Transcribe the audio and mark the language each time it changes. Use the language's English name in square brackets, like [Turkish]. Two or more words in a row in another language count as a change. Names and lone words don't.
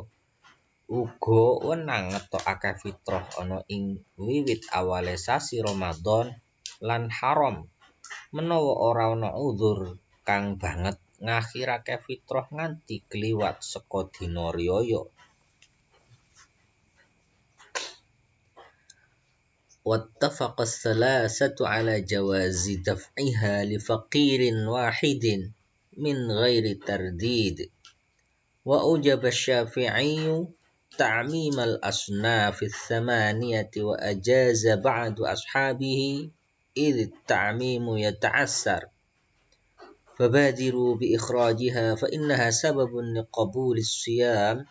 [Javanese] Uga wenang ngetokake fitrah ana ing wiwit awale sasi Ramadan lan haram menawa ora ana uzur kang banget ngakhirake fitrah nganti kliwat saka dina riyaya. [Arabic] واتفق الثلاثة على جواز دفعها لفقير واحد من غير ترديد وأوجب الشافعي تعميم الأصناف الثمانية وأجاز بعض أصحابه إذ التعميم يتعسر فبادروا بإخراجها فإنها سبب لقبول الصيام